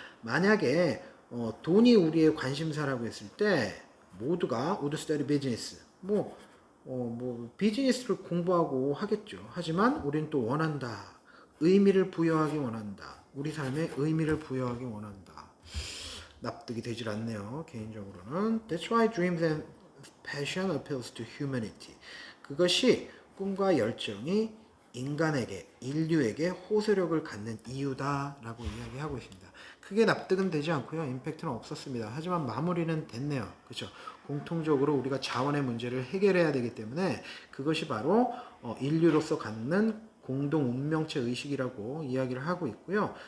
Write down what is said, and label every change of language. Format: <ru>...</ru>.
<ko>만약에 돈이 우리의 관심사라고 했을 때 모두가</ko> <en>would study business.</en> <ko>뭐 비즈니스를 공부하고 하겠죠. 하지만 우리는 또 원한다. 의미를 부여하기 원한다. 우리 삶에 의미를 부여하기 원한다. 납득이 되질 않네요. 개인적으로는.</ko> <en>That's why dreams and passion appeals to humanity.</en> <ko>그것이 꿈과 열정이 인간에게, 인류에게 호소력을 갖는 이유다라고 이야기하고 있습니다. 크게 납득은 되지 않고요. 임팩트는 없었습니다. 하지만 마무리는 됐네요. 그렇죠? 공통적으로 우리가 자원의 문제를 해결해야 되기 때문에 그것이 바로 인류로서 갖는 공동 운명체 의식이라고 이야기를 하고 있고요.</ko>